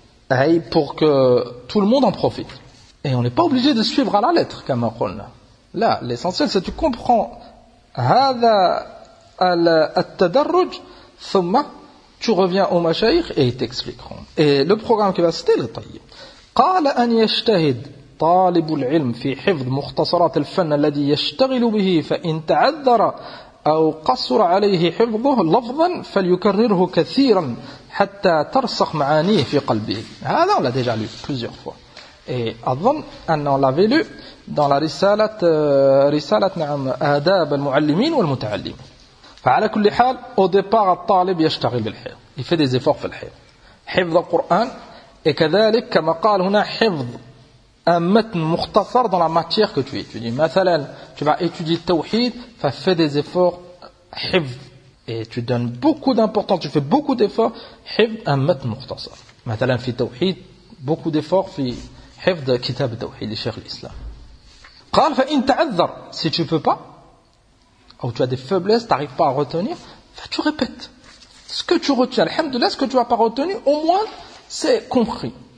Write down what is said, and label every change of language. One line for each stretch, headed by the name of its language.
French: Aïe, pour que tout le monde en profite. Et on n'est pas obligé de suivre à la lettre, comme on dit. Là, l'essentiel, c'est que tu comprends.
Arabic: هذا التدرج ثم
French: tu reviens au mashaykh et ils t'expliqueront. Et le programme qui va citer, le طيب.
Arabic: قال أن يجتهد طالب العلم في حفظ مختصرات الفن الذي يشتغل به فإن تعذر أو قصر عليه حفظه لفظا فليكرره كثيرا حتى ترسخ معانيه في قلبه.
French: هذا on l'a déjà lu plusieurs fois.
Arabic: Et أظن أن
French: on l'avait lu dans la
Arabic: رسالة نعم آداب المعلمين والمتعلم. فعلى كل حال
French: au départ
Arabic: الطالب يشتغل بالحفظ.
French: Il fait des efforts
Arabic: في الحفظ. حفظ القرآن
French: Et
Arabic: كذلك كما قال هنا
French: حفظ un
Arabic: متن مختصر
French: dans la matière que tu étudies. مثلا tu vas étudier le tawhid, fais des efforts حفظ. Et tu donnes beaucoup d'importance, tu fais beaucoup d'efforts حفظ un
Arabic: متن مختصر. مثلا في التوحيد
French: beaucoup d'efforts
Arabic: في حفظ كتاب التوحيد لشيخ الإسلام. قال فإن تعذر,
French: si tu peux pas ou tu as des faiblesses, tu n'arrives pas à retenir, tu répètes ce que tu retiens. Alhamdoulilah, ce que tu n'as pas retenu, au moins, c'est compris.